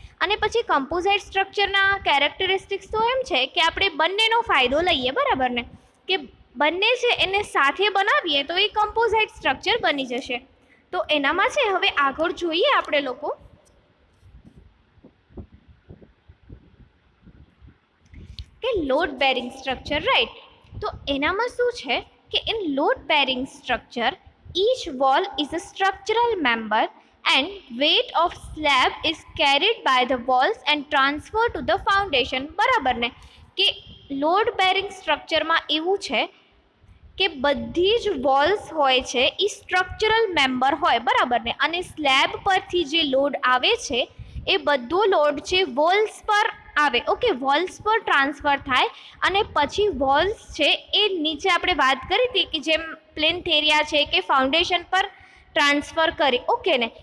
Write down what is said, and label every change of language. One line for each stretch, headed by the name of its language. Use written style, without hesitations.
Gujarati: અને પછી કમ્પોઝાઇટ સ્ટ્રક્ચરના કેરેક્ટરિસ્ટિક્સ તો એમ છે કે આપણે બંનેનો ફાયદો લઈએ બરાબર ને, કે બંને છે એને સાથે બનાવીએ તો એ કમ્પોઝાઇટ સ્ટ્રક્ચર બની જશે. તો એનામાં છે હવે આગળ જોઈએ આપણે લોકો કે લોડ બેરિંગ સ્ટ્રક્ચર, રાઈટ. તો એનામાં શું છે કે in load bearing structure
English: each wall is a structural member and weight of slab is carried by the walls and transferred to the foundation
Gujarati: બરાબર ને. કે લોડ બેરિંગ સ્ટ્રક્ચરમાં એવું છે કે બધી જ વોલ્સ હોય છે એ સ્ટ્રક્ચરલ મેમ્બર હોય બરાબર ને, અને સ્લેબ પરથી જે લોડ આવે છે એ બધો લોડ છે વોલ્સ પર આવે. ઓકે, વોલ્સ પર ટ્રાન્સફર થાય અને પછી વોલ્સ છે એ નીચે આપણે વાત કરી હતી કે જેમ પ્લેન્થ એરિયા છે કે ફાઉન્ડેશન પર ટ્રાન્સફર કરી. ઓકે ને.